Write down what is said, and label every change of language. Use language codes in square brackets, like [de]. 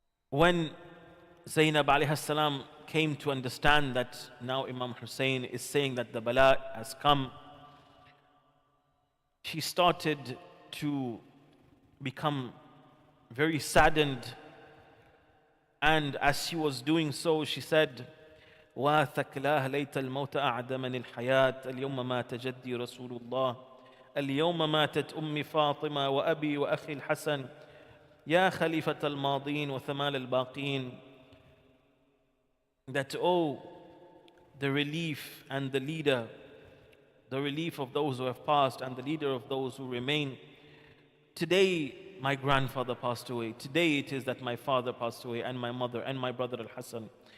[en] When Zainab alayhi salam came to understand that now Imam Hussein is saying that the bala has come, she started to become very saddened. And as she was doing so, she said, [ar] وَثَكْلَاهَ لَيْتَ الْمَوْتَ أَعْدَمَنِ الْحَيَاةِ الْيَوْمَ مَاتَ جَدِّي رَسُولُ اللَّهِ الْيَوْمَ مَاتَتْ أُمِّي فَاطِمَةَ وَأَبِي وَأَخِي الْحَسَنِ يَا خَلِيفَةَ الْمَاضِينَ وَثَمَالَ الْبَاقِينَ. [en] That, oh, the relief and the leader, the relief of those who have passed and the leader of those who remain. Today, my grandfather passed away. Today it is that my father passed away, and my mother, and my brother Al-Hassan.